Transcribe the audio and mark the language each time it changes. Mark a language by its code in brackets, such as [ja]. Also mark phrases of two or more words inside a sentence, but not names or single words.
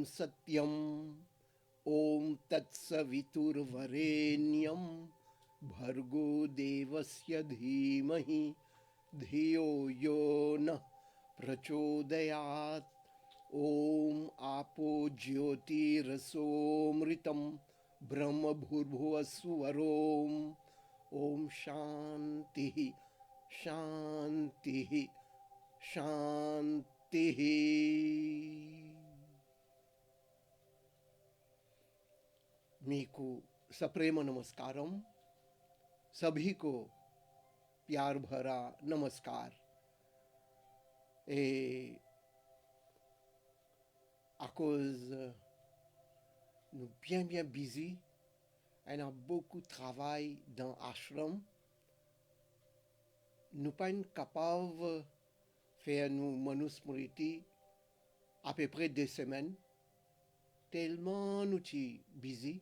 [sa] सत्यम् ॐ तत्सवितुर्वरेण्यं भर्गो देवस्य धीमहि धियो यो नः प्रचोदयात् ॐ आपो ज्योतिरसोमृतं ब्रह्मभूर्भुवस्सुवरों ॐ शान्तिः शान्तिः शान्तिः। [te] మీకు సప్రేమ నమస్కారం, [hi] सभी को प्यार भरा नमस्कार। [fr] Et à cause nous bien busy, on a beaucoup de travail dans ashram, nous pas capables de faire nos manusmriti à peu près 2 semaines, tellement nous sommes busy.